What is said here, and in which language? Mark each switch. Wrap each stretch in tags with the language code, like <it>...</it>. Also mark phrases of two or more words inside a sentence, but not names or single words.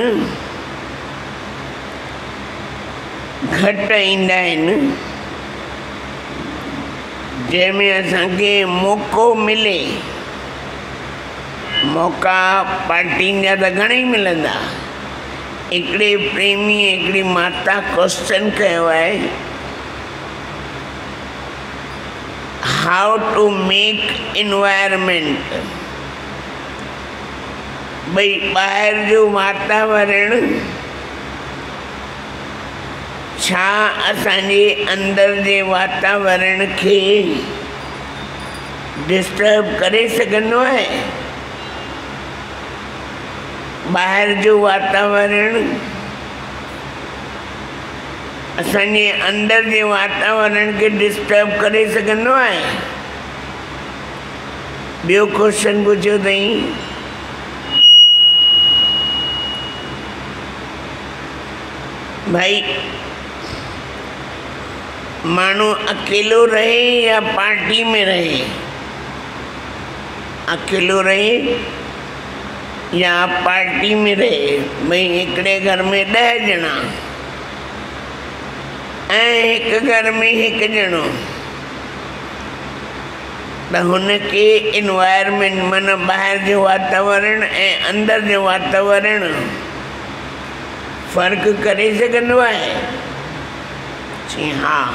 <sd>घटि ईंदा आहिनि जंहिंमें असांखे मौक़ो मिले मौक़ा पार्टियुनि जा त घणेई मिलंदा हिकिड़े प्रेमी हिकिड़ी माता क्वेश्चन कयो आहे</sd> <en>how to make environment</en> <sd>भई ॿाहिरि जो वातावरण छा असांजे अंदर जे वातावरण खे डिस्टर्ब करे सघंदो आहे ॿाहिरि जो वातावरण असांजे अंदर जे वातावरण खे डिस्टर्ब करे सघंदो आहे ॿियो क्वेश्चन पुछियो अथई भाई मानो अकेलो रहे या पार्टी में रहे अकेलो रहे या पार्टी में रहे भाई हिकिड़े घर में 10 ॼणा ऐं हिकु घर में हिकु ॼणो त हुनखे एनवायरमेंट माना ॿाहिरि जो वातावरण ऐं अंदर जो वातावरण फ़र्क़ु करे सघंदो आहे जी हा</sd>